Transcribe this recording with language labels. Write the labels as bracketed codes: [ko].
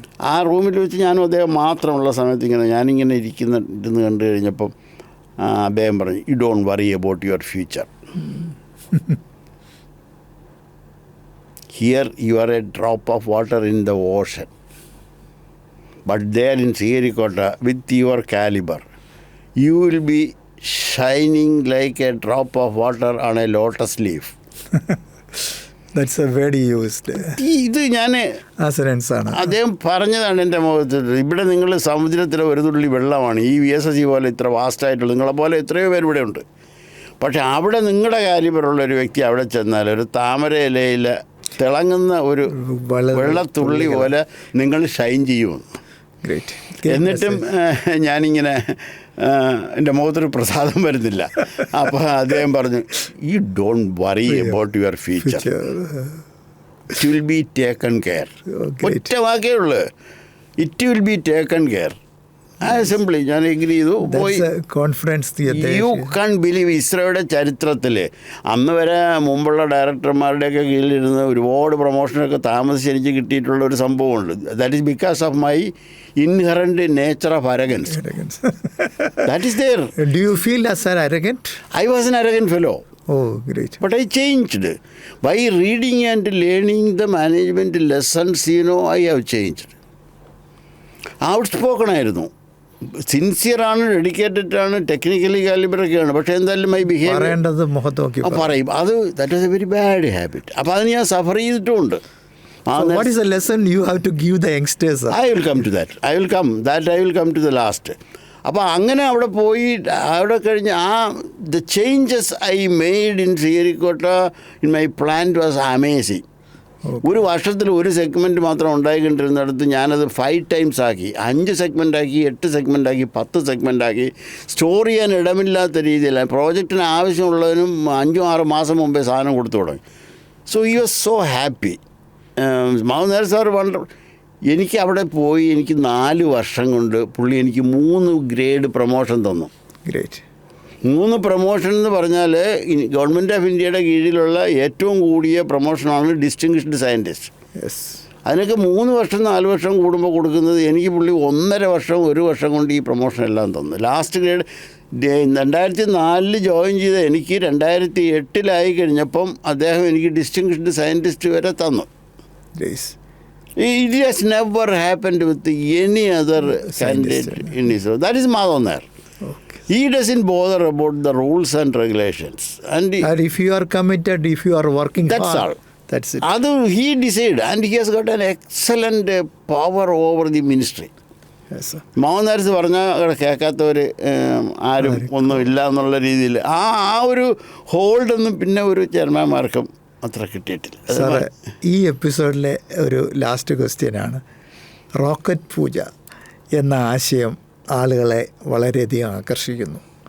[ml] ആ റൂമിൽ വെച്ച് ഞാനും അദ്ദേഹം മാത്രമുള്ള സമയത്ത് ഞാനിങ്ങനെ ഇരുന്ന് കണ്ടു കഴിഞ്ഞപ്പം അദ്ദേഹം പറഞ്ഞു, [en] You don't worry about your future. Here you are a drop of water in the ocean. But there in Sriharikota, with your caliber, you will be shining like a drop of water on a lotus leaf. That's a very used. [ml] ഇത് ഞാൻ അദ്ദേഹം പറഞ്ഞതാണ് എൻ്റെ മുഖത്ത്. ഇവിടെ നിങ്ങൾ സമുദ്രത്തിലെ ഒരു തുള്ളി വെള്ളമാണ്. ഈ VSSC പോലെ ഇത്ര വാസ്റ്റായിട്ടുള്ള നിങ്ങളെ പോലെ എത്രയോ പേര് ഇവിടെ ഉണ്ട്. പക്ഷേ അവിടെ നിങ്ങളുടെ കാലിബറുള്ള ഒരു വ്യക്തി അവിടെ ചെന്നാൽ ഒരു താമര ഇലയിൽ തിളങ്ങുന്ന ഒരു വെള്ളത്തുള്ളി പോലെ നിങ്ങൾ ഷൈൻ ചെയ്യുമെന്ന്. എന്നിട്ടും ഞാനിങ്ങനെ എൻ്റെ മുഖത്തൊരു പ്രസാദം വരുന്നില്ല. അപ്പോൾ അദ്ദേഹം പറഞ്ഞു, [en] You don't worry about your future, it will be taken care. [ml] ഒറ്റ വാക്കേ ഉള്ളൂ, [en] It will be taken care. [ml] Simply ഞാൻ എഗ്രി ചെയ്തു, പോയി. [en] confidence you can believe [ml] ഇസ്രോയുടെ ചരിത്രത്തിൽ അന്ന് വരെ മുമ്പുള്ള ഡയറക്ടർമാരുടെയൊക്കെ കീഴിലിരുന്ന് ഒരുപാട് പ്രൊമോഷനൊക്കെ താമസിച്ച് എനിക്ക് കിട്ടിയിട്ടുള്ള ഒരു സംഭവമുണ്ട്. [en] That is because of my inherent nature of arrogance. That is there. Do you feel as an arrogant? I was an arrogant fellow. Oh, great. But I changed. By reading and learning the management lessons, I have changed. [ml] Outspoken ആയിരുന്നു, സിൻസിയറാണ്, dedicated ആണ്, technically കാലിബറൊക്കെയാണ്. പക്ഷേ എന്തായാലും my behaviour പറയും, അത് [en] That was a very bad habit. [ml] അപ്പോൾ അത് ഞാൻ Zafar ചെയ്തിട്ടുമുണ്ട്. [en] What is the lesson you have to give the youngsters? I will come to that. I will come to the last. [ml] അപ്പോൾ അങ്ങനെ അവിടെ പോയി, അവിടെ കഴിഞ്ഞ് [en] the changes I made in Sriharikota in my plant was amazing. [ml] ഒരു വർഷത്തിൽ ഒരു segment മാത്രം ഉണ്ടായിക്കൊണ്ടിരുന്നിടത്ത് ഞാനത് 5 times ആക്കി, 5 segment ആക്കി, 8 segment ആക്കി, 10 segment ആക്കി. സ്റ്റോർ ചെയ്യാൻ ഇടമില്ലാത്ത രീതിയിൽ പ്രോജക്റ്റിന് ആവശ്യമുള്ളതിനും 5-6 മാസം മുമ്പേ സാധനം കൊടുത്തു തുടങ്ങി. So [en] he was so happy. [ml] Madhavan sir വളരെ, എനിക്ക് അവിടെ പോയി എനിക്ക് 4 വർഷം കൊണ്ട് പുള്ളി എനിക്ക് 3 ഗ്രേഡ് പ്രൊമോഷൻ തന്നു. [en] Great. [ml] 3 പ്രൊമോഷൻ എന്ന് പറഞ്ഞാൽ ഗവൺമെൻറ് ഓഫ് ഇന്ത്യയുടെ കീഴിലുള്ള ഏറ്റവും കൂടിയ പ്രൊമോഷനാണ് ഡിസ്റ്റിങ്ഷ്ഡ് സയൻറ്റിസ്റ്റ്. അതിനൊക്കെ 3 വർഷം 4 വർഷം കൂടുമ്പോൾ കൊടുക്കുന്നത്. എനിക്ക് പുള്ളി 1.5 വർഷം 1 വർഷം കൊണ്ട് ഈ പ്രൊമോഷൻ എല്ലാം തന്നു. ലാസ്റ്റ് ഗ്രേഡ് 2004 ജോയിൻ ചെയ്ത എനിക്ക് 2008 കഴിഞ്ഞപ്പം അദ്ദേഹം എനിക്ക് ഡിസ്റ്റിങ്ഷ്ഡ് സയൻറ്റിസ്റ്റ് വരെ തന്നു. [en] It has never happened with any other candidate in ISRO. That is Madhav Nair. Okay. He doesn't bother about the rules and regulations. And if you are committed, if you are working that's hard, all. that's it. Adu he decided, and he has got an excellent power over the ministry. Yes, sir. [ml] Madhav Nair പറഞ്ഞാൽ കേൾക്കാത്തവർ ആരും ഒന്നുമില്ല എന്നുള്ള രീതിയിൽ ആ ഒരു ഹോൾഡൊന്നും പിന്നെ ഒരു ചെയർമാൻമാർക്കും അത്ര കിട്ടിയിട്ടില്ല. സാറേ, ഈ എപ്പിസോഡിലെ ഒരു ലാസ്റ്റ് ക്വസ്റ്റ്യനാണ്. റോക്കറ്റ് പൂജ എന്ന ആശയം ആളുകളെ വളരെയധികം ആകർഷിക്കുന്നു.